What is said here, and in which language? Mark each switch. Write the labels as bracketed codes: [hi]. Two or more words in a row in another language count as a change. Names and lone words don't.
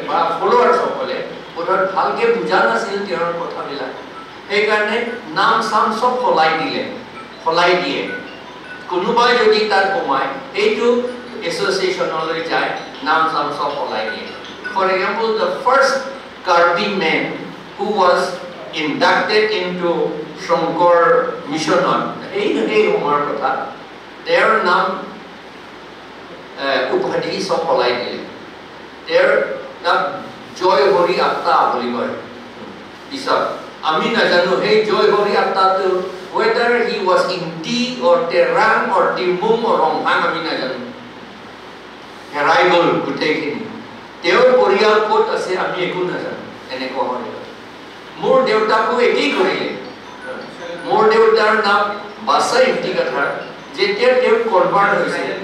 [as] বা ফলোৱাৰ্ছসকলে বোধহয় ভালকৈ বুজা নাছিল তেওঁৰ কথাবিলাক সেইকাৰণে নাম চাম চব সলাই দিয়ে কোনোবাই যদি তাত সোমায় এইটো এছ'চিয়েশ্যনলৈ যায় নাম চাম চব সলাই দিয়ে [en] for example the first Karbi man who was inducted into Shankar mission [as] এই সময়ৰ কথা তেওঁৰ নাম উপাধি সব সলাই দিলে তেওঁৰ নাম জয় হৰি আত্মা বুলি কয় পিছত আমি নাজানো সেই জয় হৰি আত্মাটো [en] whether he was in T or Terang or Timbung or Ronghang [as] আমি নাজানো হেৰাই গ'ল গোটেইখিনি তেওঁৰ পৰিয়াল ক'ত আছে আমি একো নাজানো এনেকুৱা হয় মোৰ দেউতাকো একেই কৰিলে মোৰ দেউতাৰ নাম বাছাই ইফতিখাৰ যেতিয়া তেওঁ কনভাৰ্ট হৈছে